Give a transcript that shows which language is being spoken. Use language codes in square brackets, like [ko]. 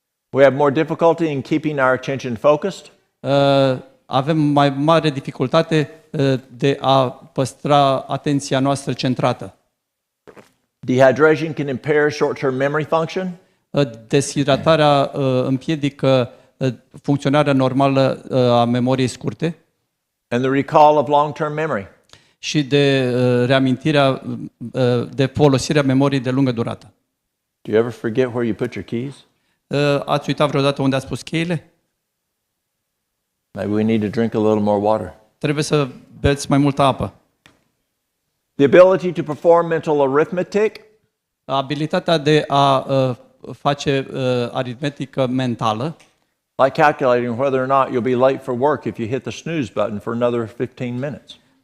[en] we have more difficulty in keeping our attention focused. [ro] Avem mai mare dificultate de a păstra atenția noastră centrată. [en] Dehydration can impair short-term memory function. [ro] Deshidratarea împiedică funcționarea normală a memoriei scurte [en] And the recall of long-term memory. [ro] și de reamintirea, de folosirea memoriei de lungă durată. [en] Do you ever forget where you put your keys? [ro] Ați uitat vreodată unde ați pus cheile? [en] Maybe we need to drink a little more water. [ro] Trebuie să beți mai multă apă. [en] The ability to perform mental arithmetic [ro] Abilitatea de a face aritmetică mentală, [en] like calculating whether or not you'll be late for work if you hit the snooze button for another 15 minutes.